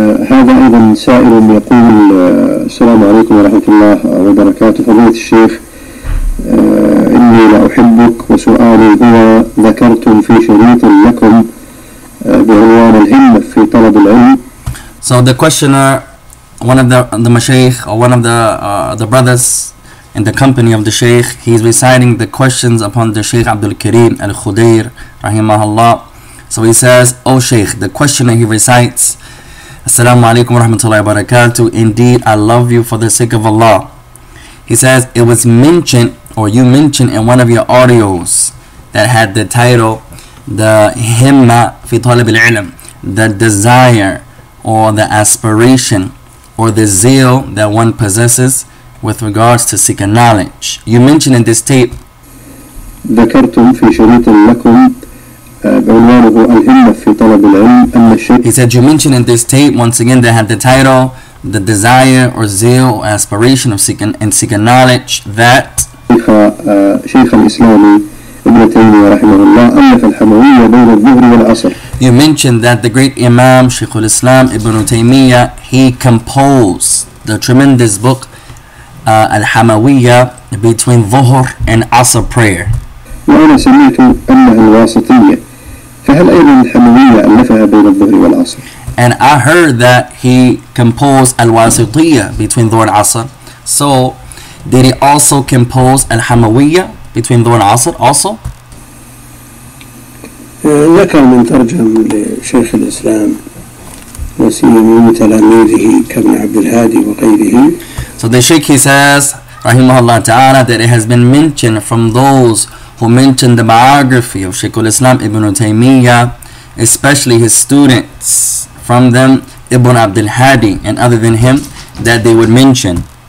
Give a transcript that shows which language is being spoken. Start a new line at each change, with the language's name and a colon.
Arabic: هذا أيضا سائل يقول السلام عليكم ورحمة الله وبركاته. فضيلة الشيخ، إني لأحبك وسؤالي هو: ذكرتم في شريط لكم بعنوان الهمة في طلب العلم.
English: So the questioner, one of the mashayikh or one of the brothers in the company of the shaykh, he's reciting the questions upon the Shaykh Abdul Karim al-Khudair rahimahullah. So he says, "O Shaykh," the questioner, he recites, "Assalamu alaikum wa rahmatullahi wa barakatuh. Indeed, I love you for the sake of Allah." He says, it was mentioned, or you mentioned in one of your audios that had the title, the himma fi talib al-ilm, the desire or the aspiration or the zeal that one possesses with regards to seeking knowledge. You mentioned in this tape,
Arabic: ذكرتم في شريط لكم بعنوانه الهمة في طلب العلم أن الشيخ.
English: He said you mentioned in this tape, once again, that had the title, the desire or zeal or aspiration of seeking knowledge, that
Arabic: شيخ الإسلام ابن تيمية رحمه الله ألف الحموية بين الظهر والعصر.
English: You mentioned that the great Imam Shaykh al-Islam ibn Taymiyyah, he composed the tremendous book al-Hamawiyya between Dhuhr and Asr prayer.
Arabic: وأنا سميت أنها الواسطية، فهل أيضا الحموية ألفها بين الظهر والعصر؟
English: And I heard that he composed al-Wasitiyya between Dhuhr and Asr. So did he also compose al-Hamawiyya between Dhuhr and Asr also?
Arabic: ذكر من ترجم لشيخ الإسلام وسيما من تلاميذه كابن عبد الهادي وغيره.
English: So the Shaykh, he says rahimahullah ta'ala, that it has been mentioned from those who mentioned the biography of Shaykh al-Islam ibn Taymiyyah, especially his students, from them Ibn Abdul Hadi and other than him, that they would mention